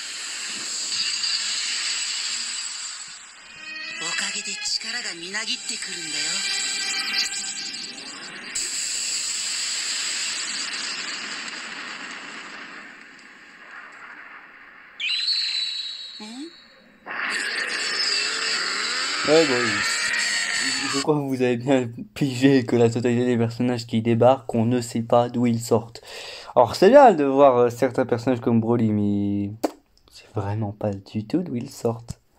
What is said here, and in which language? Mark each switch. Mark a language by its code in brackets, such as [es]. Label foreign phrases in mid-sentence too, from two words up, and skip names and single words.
[ja] ったおかげで力がみなぎってくるんだよん [fr] Ouais, bon, je crois que vous avez bien pigé que la totalité des personnages qui débarquent, on ne sait pas d'où ils sortent. Alors c'est bien de voir certains personnages comme Broly, mais c'est vraiment pas du tout d'où ils sortent.